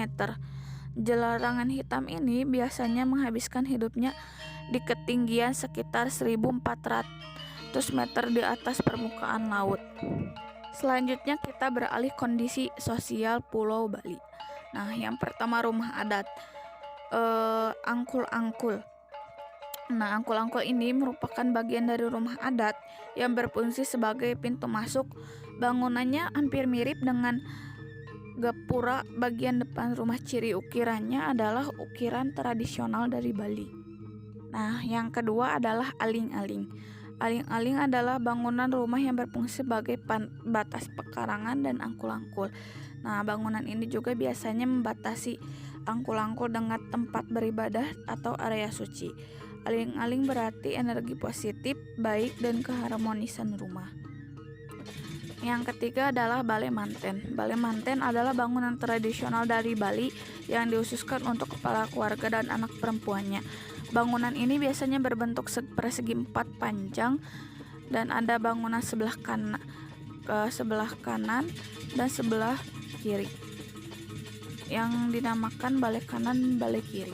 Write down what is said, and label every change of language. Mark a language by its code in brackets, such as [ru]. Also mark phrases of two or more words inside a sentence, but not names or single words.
[id] Jalarangan hitam ini biasanya menghabiskan hidupnya di ketinggian sekitar 1.400 meter di atas permukaan laut. Selanjutnya kita beralih kondisi sosial Pulau Bali. Nah, yang pertama rumah adat, angkul-angkul. Nah, angkul-angkul ini merupakan bagian dari rumah adat yang berfungsi sebagai pintu masuk. Bangunannya hampir mirip dengan gapura bagian depan rumah. Ciri ukirannya adalah ukiran tradisional dari Bali. Nah, yang kedua adalah aling-aling. Aling-aling adalah bangunan rumah yang berfungsi sebagai batas pekarangan dan angkul-angkul. Nah, bangunan ini juga biasanya membatasi angkul-angkul dengan tempat beribadah atau area suci. Aling-aling berarti energi positif, baik, dan keharmonisan rumah. Yang ketiga adalah balai manten. Balai manten adalah bangunan tradisional dari Bali yang dikhususkan untuk kepala keluarga dan anak perempuannya. Bangunan ini biasanya berbentuk persegi 4 panjang dan ada bangunan sebelah kanan dan sebelah kiri yang dinamakan balai kanan, balai kiri.